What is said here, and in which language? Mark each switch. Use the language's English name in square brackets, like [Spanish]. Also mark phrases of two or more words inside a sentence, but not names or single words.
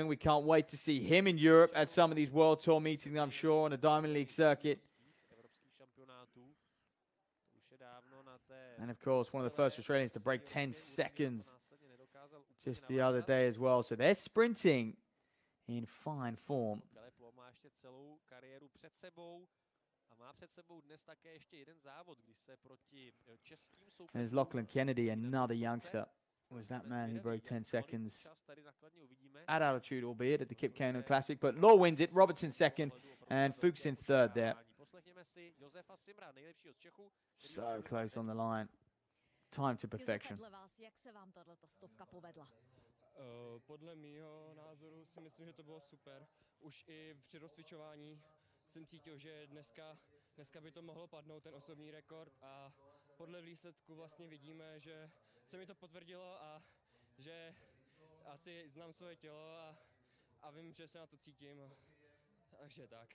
[English] We can't wait to see him in Europe at some of these World Tour meetings, I'm sure, on a Diamond League circuit. And of course, one of the first Australians to break 10 seconds. just the other day as well. So they're sprinting in fine form. [Czech] Má ještě celou kariéru před sebou a má před sebou dnes také ještě jeden závod, když se proti českým soupeřům. [English] There's Lachlan Kennedy, another youngster. Was that man who broke 10 seconds at altitude, albeit at the Kip Keino Classic. But Law wins it, Robertson second, and Fuchs in third there. So close on the line. Time to perfection. [Czech] Podle mýho názoru si myslím, že to bylo super. Už i při rozcvičování jsem cítil, že dneska by to mohlo padnout, ten osobní rekord, a podle výsledku vlastně vidíme, že se mi to potvrdilo a že asi znám svoje tělo a vím, že se na to cítím, takže tak.